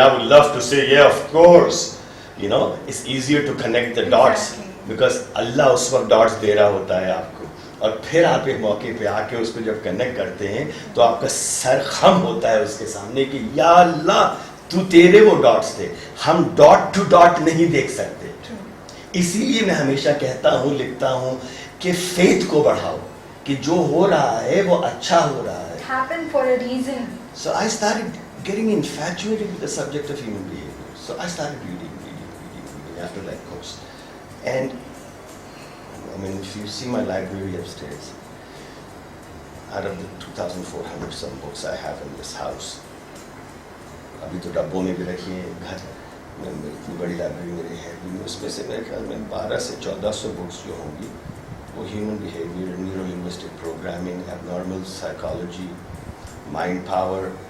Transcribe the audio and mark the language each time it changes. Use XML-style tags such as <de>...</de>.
<en>I would love to say, yeah, of course. You know, it's easier to connect the dots because</en> <ur>Allah اس وقت dots دے رہا ہوتا ہے آپ کو, اور پھر آپ ایک موقع پہ آ کے اس کو جب کنیکٹ کرتے ہیں تو آپ کا سر خم ہوتا ہے اس کے سامنے کہ یا اللہ تو تیرے وہ ڈاٹس تھے, ہم ڈاٹ ٹو ڈاٹ نہیں دیکھ سکتے. اسی لیے میں ہمیشہ کہتا ہوں, لکھتا ہوں کہ فیتھ کو بڑھاؤ, کہ جو ہو رہا ہے وہ اچھا ہو رہا ہے.</ur> <en>Happen for a reason. So I started getting infatuated with the subject of human behavior. So I started reading after that course. And I mean, if you see my library upstairs, out of the 2,400 some books I have in this house,</en> <ur>ابھی تو ڈبوں میں بھی رکھی ہیں گھر میں, اتنی بڑی لائبریری میری ہے بھی, اس میں سے میرے خیال میں 1200 سے 1400 بکس جو ہوں گی وہ human behaviour, neuro linguistic programming, abnormal psychology, mind power.</ur>